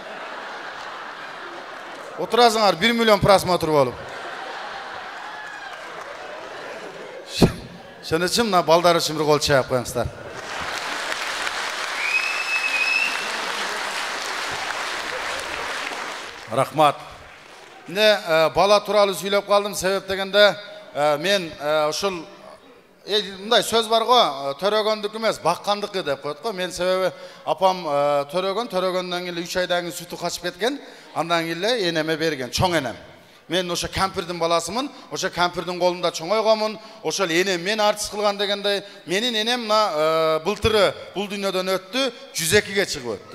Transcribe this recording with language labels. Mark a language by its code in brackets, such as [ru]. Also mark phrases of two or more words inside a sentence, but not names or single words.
[ky] Отурасыңар 1 миллион просмотр болуп. Шоның үчүн мына балдар үчүн бир кол чаап коюңуздар. Рахмат. Міне бала туралы сүйлеп калдым, себеп дегенде мен ушул мындай сөз бар го, төрөгөндүк эмес, баккандыкы деп коет го. Мен себеби апам төрөгөндөн кийин 3 айдан кийин сүтү качып кеткен, андан кийин эле энеме берген, чоң энем. Мен ошо кампирдин баласымын, ошо кампирдин колунда чоңойгонмун, ошол энем мен артист кылган дегендей, менин энем мына былтыры бул дүйнөдөн өттү, 102ге чыгып өттү.